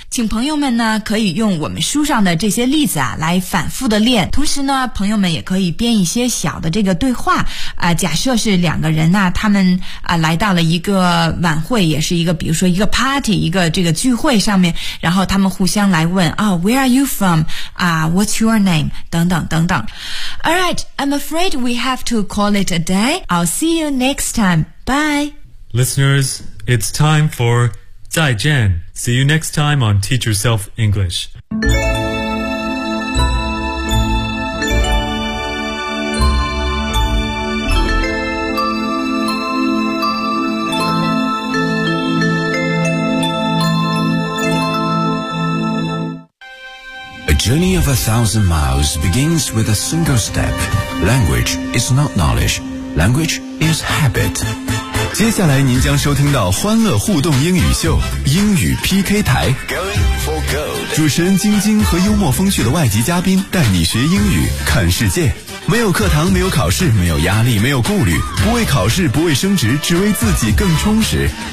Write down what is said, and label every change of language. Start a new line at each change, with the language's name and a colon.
Chinese: 请朋友们呢可以用我们书上的这些例子啊来反复的练，同时呢朋友们也可以编一些小的这个对话假设是两个人呢、他们来到了一个晚会，也是一个比如说一个 party， 一个这个聚会上面，然后他们互相来问啊、
English: Where are you from？
Chinese: 啊、
English: What's your name？
Chinese: 等等等等。
English: Alright, I'm afraid we have to call it a day. I'll see you next time. Bye. Listeners, it's time for
Chinese: 再见。
English: See you next time on Teach Yourself English. The journey of a thousand miles begins with a single step. Language is not knowledge. Language is habit.
Chinese: 接下来您将收听到欢乐互动英语秀，英语 PK 台。
English: Going for gold.
Chinese: 主持人晶晶和幽默风趣的外籍嘉宾带你学英语，看世界。没有课堂，没有考试，没有压力，没有顾虑，不为考试，不为升职，只为自己更充实。